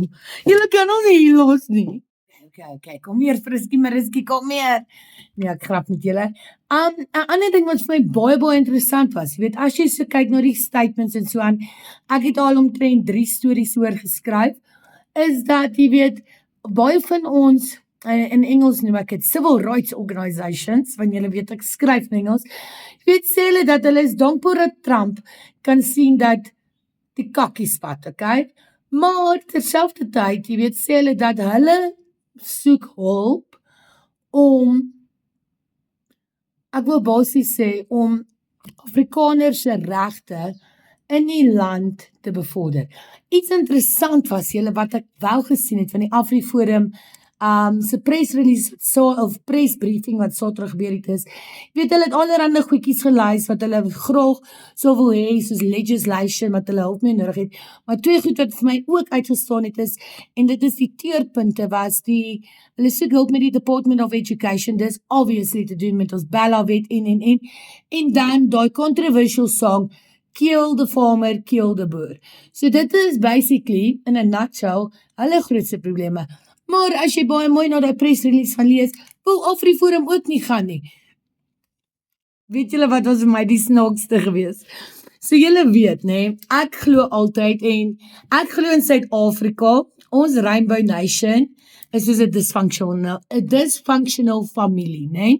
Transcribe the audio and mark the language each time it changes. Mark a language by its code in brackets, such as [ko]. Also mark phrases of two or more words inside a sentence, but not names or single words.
[af] Julle kan ons nie hier los nie. Okay, kom hier Frisky Mariski, kom meer. Nee, ek grap met julle. 'n ander ding wat vir my baie interessant was, jy weet, as jy so kyk na die statements en so aan, ek het al omtrent 3 stories oor geskryf, is dat, jy weet, baie van ons, in Engels noem ek het [en] civil rights organizations, [af] want julle weet ek skryf in Engels, jy weet, sê hulle dat hulle is dankbaar dat Trump kan sien dat die kakkie spat, okay? Maar terselfdertyd, jy weet, sê hulle dat hulle soek hulp om, ek wil basies sê, om Afrikaners se regte in die land te bevorder. Iets interessant was julle wat ek wel gesien het van die AfriForum se [en] press release [af] of [en] press briefing [af] wat Saterdag gebeur het is. Jy weet, hulle het allerhande goedjies gelys wat hulle graag sou wil hê, soos legislation wat hulle hulp mee nodig het. Maar 2 goed wat vir my ook uitgestaan het is, en dit is die teerpunte was hulle soek hulp met die Department of Education, dis obviously te doen met ons Bella-wet en dan die [en] controversial song [af] Kill the Farmer, Kill the Boer. So dit is basically, [en] in a nutshell, [af] hulle grootste probleme. Maar as jy baie mooi na die [en] press release [af] van lees, wil AfriForum ook nie gaan nie. Weet julle wat was vir my die snaakste gewees? So julle weet, nee, ek glo altyd en ek glo in Suid-Afrika, ons Rainbow Nation is soos 'n dysfunctional familie, nee?